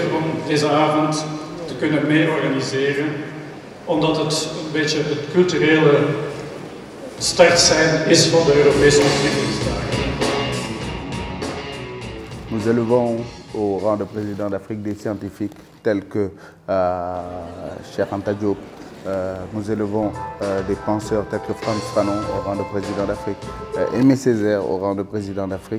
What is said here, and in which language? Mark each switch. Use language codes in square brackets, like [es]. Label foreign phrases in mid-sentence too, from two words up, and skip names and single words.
[nl] om deze avond te kunnen mee-organiseren, omdat het een beetje het culturele startsein is van de Europese ontwikkelingsdagen. [fr] Nous élevons au rang de président d'Afrique des scientifiques tels que Cheikh Anta Diop. Nous élevons des penseurs tels que Frantz Fanon au rang de président d'Afrique, Aimé Césaire au rang de président d'Afrique.